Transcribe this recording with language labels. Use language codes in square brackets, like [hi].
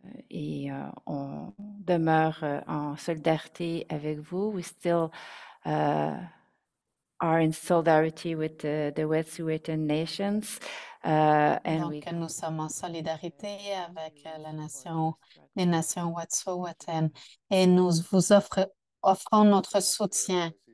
[fr] Et on demeure en solidarité avec vous. [en] We still are in solidarity with the Wet'suwet'en Nations. [fr] Donc, nous sommes en solidarité avec les nations Wet'suwet'en et nous vous offrons notre soutien.